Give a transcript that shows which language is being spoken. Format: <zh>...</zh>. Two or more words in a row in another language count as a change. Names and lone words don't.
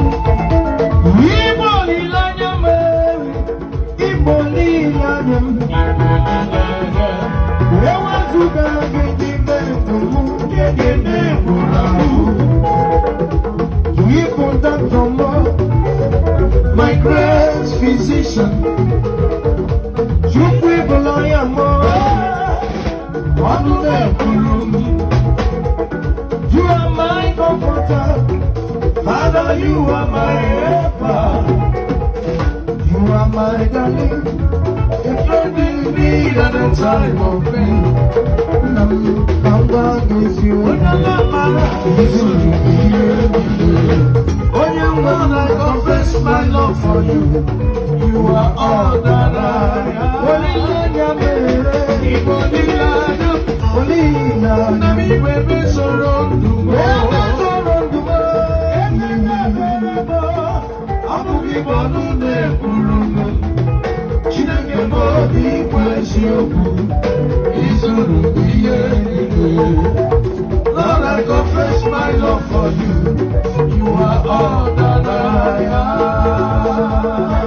<ig>Igbo olileanya m, Igbo olileanya m. Ewezuga gị n'ime ndụ m, nke dị n'egwu na ahụ.</ig> <en>Igbo doctor m, my great physician.</en> <ig>Chukwu ịbụla ya m, ọnụ na-ekwuru m.</ig> <en>You are my comforter. Father, you are my helper. You are my darling. A friend in need at a time of pain. Nam, nam, is you.</en> <ig>Onye nwe m,</ig> <en>I confess my love for you. You are all that I am.</en> <ig>Olileanya mere. Igbo olileanya. Olileanya. Na m igwe ebe soro ndụ m. Ebe soro ndụ m. Ebe na-ebe m. Ọ bụghị bụ ọnụ na-ekwuru m. Chineke bụ obi ikwu eziokwu. Ị zuru ihe niile.</ig> <en>Lord, I confess my love for you. You are all that I am.</en>